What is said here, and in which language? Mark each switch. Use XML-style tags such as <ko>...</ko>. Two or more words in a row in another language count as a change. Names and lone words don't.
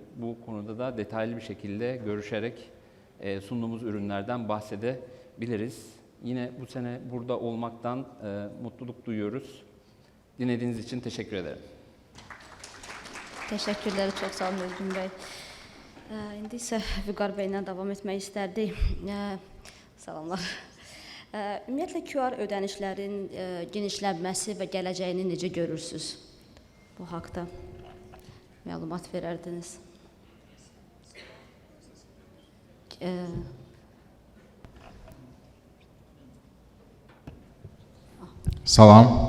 <tr>Bu konuda da detaylı bir şekilde görüşerek sunduğumuz ürünlerden bahsedebiliriz. Yine bu sene burada olmaktan mutluluk duyuyoruz. Dinlediğiniz için teşekkür ederim. Teşekkürler, çok sağ olun Özgün Bey.</tr> <az>İndi isə Vüqar bəylə davam etmək istərdik. Salamlar. Ümumiyyətlə QR ödənişlərin genişlənməsi və gələcəyini necə görürsünüz? Bu haqda məlumat verərdiniz. Salam.</az>